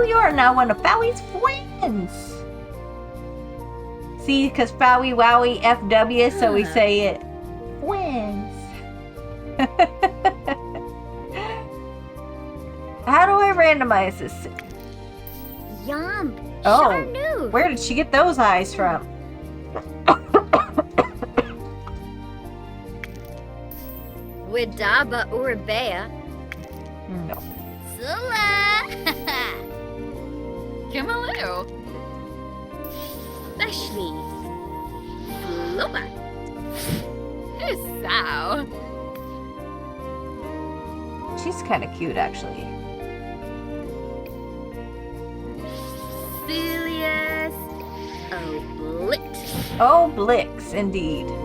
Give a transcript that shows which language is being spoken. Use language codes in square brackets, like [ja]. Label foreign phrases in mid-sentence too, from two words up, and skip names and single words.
[en] You are now one of Fowie's friends. See, because Fowie, Wowie, FW, so we say it. Friends. How do I randomize this? Yum. Oh, Sharnu. where did she get those eyes from? Widaba Urabea. No. Sula. Kimalu. Ashley. Fluba. Sao. She's kind of cute, actually. Celius. Oblit. Oh, Blix, indeed.